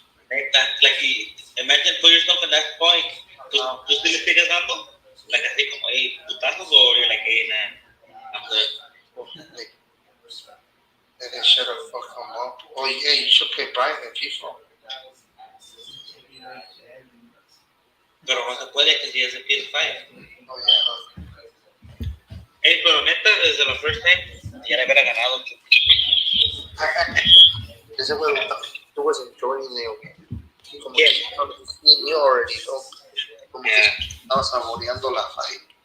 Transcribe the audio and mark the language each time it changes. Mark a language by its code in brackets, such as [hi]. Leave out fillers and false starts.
[en] neta, like, imagine put yourself in that point. [es] ¿Tú sí le sigues dando? Like, así como, hey, putazos, o [en] you're like, hey, nah, I'm good. They should have fucked him up. Oh, yeah, you should play Brian in FIFA. [es] Pero no se puede que si es el PS5. [en] Oh, yeah. [es] Hey, pero neta, desde la first time, ya le hubiera ganado. [en] Ese güey, he was enjoying it. [es] Como [en] Yeah. que he knew already, ¿no? [es] Como que estaba saboreando la fight.